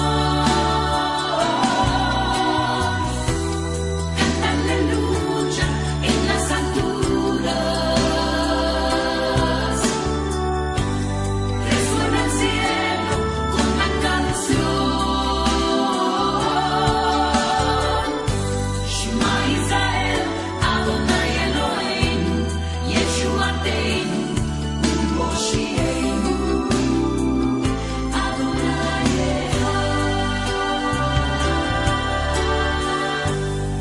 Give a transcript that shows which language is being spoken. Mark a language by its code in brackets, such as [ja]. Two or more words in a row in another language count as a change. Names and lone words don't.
[es] Canta aleluya en las alturas. Resuena el cielo con la canción. [he] שמע ישראל אדוני אלוהינו ישועתנו ומושיענו אדוני אחד.